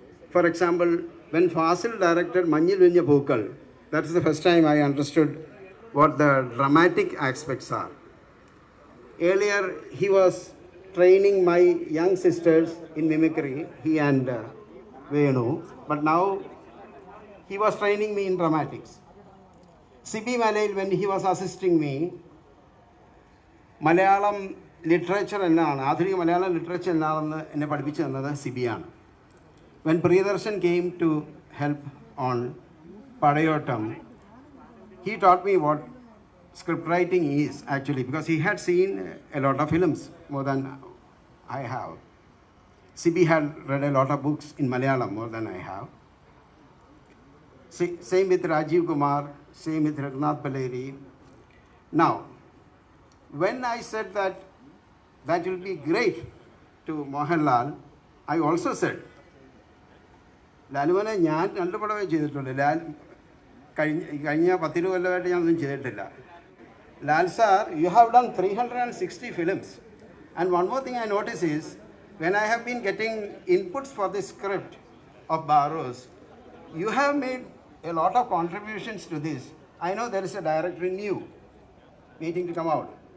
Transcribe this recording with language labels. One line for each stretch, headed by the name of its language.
English: For example, when Fasil directed Manjil Vinja Pookal, that is the first time I understood what the dramatic aspects are. Earlier, he was training my young sisters in mimicry, he and Venu, but now he was training me in dramatics. Sibi Malail, when he was assisting me, Malayalam literature
Malayalam: എന്നാണ്, ആധുനിക Malayalam literature എന്നാണെന്ന് എന്നെ പഠിപ്പിച്ചു തന്നത് സിബിയാണ്.
English: When Priyadarshan came to help on Padayottam, he taught me what script writing is actually, because he had seen a lot of films, more than I have. Sibi had read a lot of books in Malayalam, more than I have. Same with Rajiv Kumar, same with Raghunath Paleri. Now, when I said that will be great to Mohanlal, I also said,
Malayalam: ലാലുവിനെ ഞാൻ 2 പടമേ ചെയ്തിട്ടുള്ളൂ. കഴിഞ്ഞ 10 കൊല്ലമായിട്ട് ഞാനൊന്നും ചെയ്തിട്ടില്ല.
English: Lal sir, you have done 360 films. And one more thing I notice is, when I have been getting inputs for the script of Barros, you have made a lot of contributions to this. I know there is a director in you waiting to come out.